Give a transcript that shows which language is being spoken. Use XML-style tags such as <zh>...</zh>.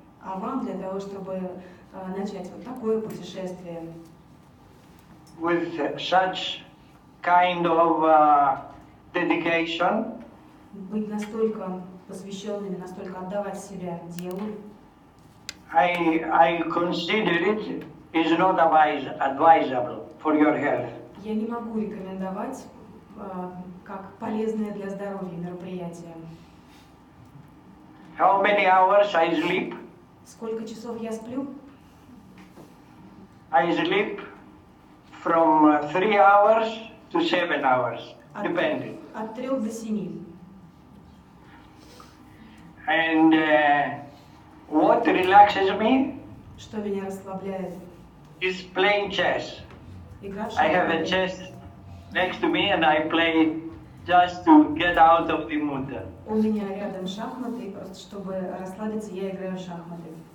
<ru>А вам для того, чтобы начать вот такое путешествие,</ru> <en>with such kind of dedication,</en> <ru>быть настолько посвященными, настолько отдавать себя делу,</ru> <en>I consider it is not advisable for your health.</en> <ru>я не могу рекомендовать как полезное для здоровья мероприятие.</ru> <en>How many hours I sleep?</en> <ru>Сколько часов я сплю?</ru> <en>I sleep from 3 hours to 7 hours, depending.</en> <ru>От 3 до 7.</ru> <en>And what relaxes me</en> <ru>Что меня расслабляет?</ru> <en>is playing chess.</en> <ru>Игра в</ru> <en>I have a chess next to me and I play just to get out of the mood.</en> <ru>У меня рядом шахматы, и просто чтобы расслабиться, я играю в шахматы.</ru>